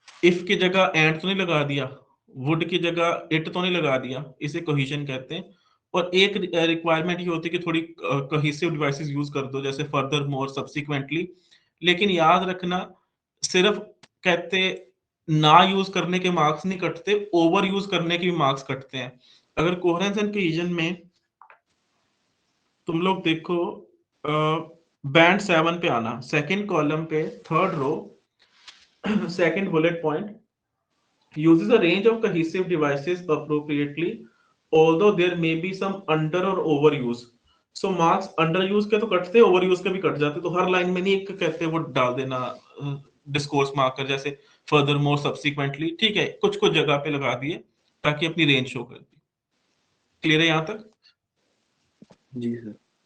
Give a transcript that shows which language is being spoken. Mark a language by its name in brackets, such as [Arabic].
[Hindi] If की जगह and तो नहीं लगा दिया, वुड की जगह इट तो नहीं लगा दिया, इसे कोहीजन कहते हैं। और एक रिक्वायरमेंट ये होती है कि थोड़ी कोहेसिव डिवाइसेस यूज कर दो, जैसे फर्दर मोर, सब्सिक्वेंटली। लेकिन याद रखना, सिर्फ कहते ना यूज करने के मार्क्स नहीं कटते, ओवर यूज करने के भी मार्क्स कटते हैं। अगर कोहेरेंस एंड कोहीजन में तुम लोग देखो, बैंड 7 पे आना, सेकंड कॉलम पे, third row, [English] second bullet point uses a range of cohesive devices appropriately, although there may be some under or overuse. So marks under use [Hindi] के तो कटते, ओवर यूज के भी कट जाते। तो हर लाइन में नहीं एक कहते वो डाल देना डिस्कोर्स मार्कर, जैसे फर्दर मोर, सब्सिक्वेंटली, ठीक है, कुछ कुछ जगह पे लगा दिए ताकि अपनी रेंज शो कर दी। क्लियर है यहाँ तक? जी सर।